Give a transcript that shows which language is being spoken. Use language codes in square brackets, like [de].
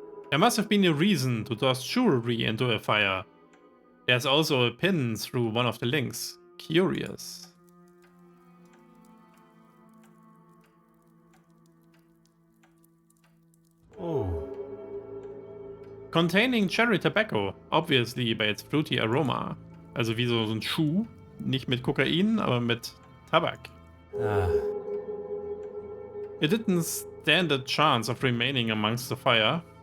[en] There must have been a reason to toss jewelry into a fire. There's also a pin through one of the links. Curious. Oh. Containing cherry tobacco, obviously by its fruity aroma. [de] Also wie so ein Schuh, nicht mit Kokain, aber mit Tabak. Ah. [en] It didn't stand a chance of remaining amongst the fire.